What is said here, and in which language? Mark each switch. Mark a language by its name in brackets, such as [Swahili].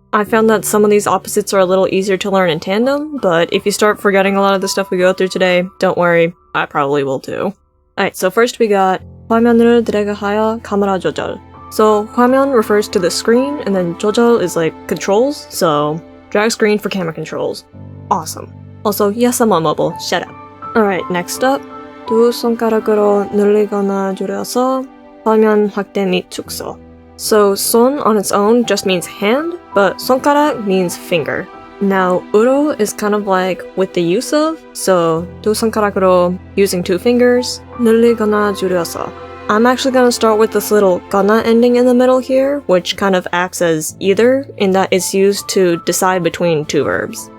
[English] I found that some of these opposites are a little easier to learn in tandem, but if you start forgetting a lot of the stuff we go through today, don't worry, I probably will too. Alright, so first we got [Korean] 화면을 드래그하여 카메라 조절. [English] So 화면 refers to the screen, and then 조절 is like controls, so drag screen for camera controls. Awesome. Also, yes, I'm on mobile, shut up. Alright, next up. [Korean] 두 손가락으로 늘리거나 줄여서 화면 확대 및 축소. [English] So 손 on its own just means hand, but 손가락 means finger. Now, uro is kind of like with the use of, so [Korean] 두 손가락으로 [English] using two fingers, [Korean] 늘리거나 줄여서. [English] I'm actually going to start with this little gonna ending in the middle here, which kind of acts as either, in that it's used to decide between two verbs.